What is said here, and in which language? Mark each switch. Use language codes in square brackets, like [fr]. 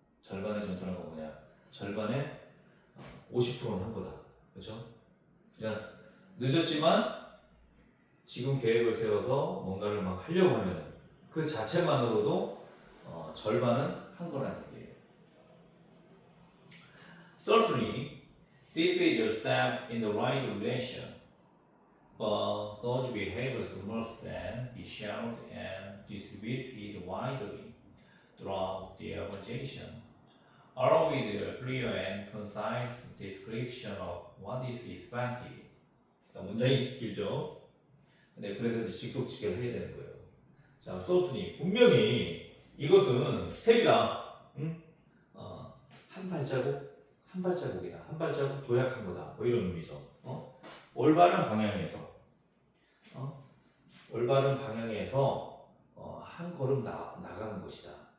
[ko] 절반의 전투는 뭐냐? 절반의 50%는 한 거다. 그렇죠? 그러니까 늦었지만 지금 계획을 세워서 뭔가를 막 하려고 하면 그 자체만으로도 절반은 한 거라는 얘기예요. [en] Certainly, this is a step in the right direction, but those behaviors must then be shared and distributed widely throughout the organization, along with a clear and concise description of what is expected. [ko] 문장이 길죠? 네, 그래서 이제 직독직결을 해야 되는 거예요. 자, certainly 분명히 이것은 스텝이다. 응? 한 발자국이다. 한 발자국 도약한 거다. 뭐 이런 의미죠. 올바른 방향에서, 올바른 방향에서 한 걸음 나가는 것이다.